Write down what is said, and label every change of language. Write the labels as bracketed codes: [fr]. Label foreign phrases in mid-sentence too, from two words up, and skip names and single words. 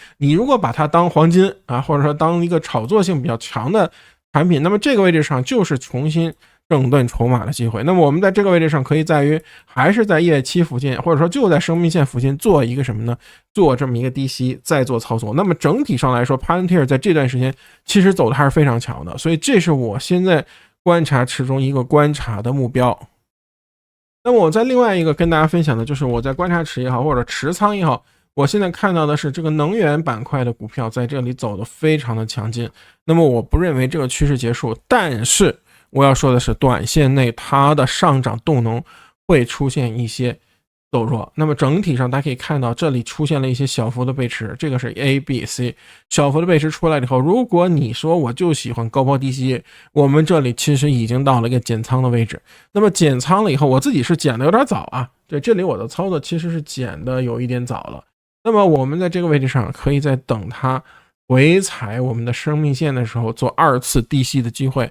[zh] 你如果把它當黃金或者說當一個炒作性比較強的產品，那麼這個位置上就是重新整頓籌碼的機會。那麼我們在這個位置上可以在於還是在月期附近，或者說就在生命線附近做一個什麼呢？做這麼一個低吸再做操作。那麼整體上來說 Palantir 在這段時間其實走的還是非常強的，所以這是我現在觀察池中一個觀察的目標。那麼我在另外一個跟大家分享的就是我在觀察池也好，或者持倉也好，我現在看到的是這個能源板塊的股票在這裡走得非常的強勁。那麼我不認為這個趨勢結束，但是我要說的是，短線內它的上漲動能會出現一些走弱。那麼整體上大家可以看到，這裡出現了一些小幅的背馳，這个是 A、B、C 小幅的背馳出来以後，如果你說我就喜歡高拋低吸，我們這裡其實已經到了一個減倉的位置。那麼減倉了以後，我自己是減的有點早啊，對，這裡我的操作其實是減的有一點早了。那麼我們在這個位置上可以在等它回踩我們的生命線的時候做二次低吸的機會。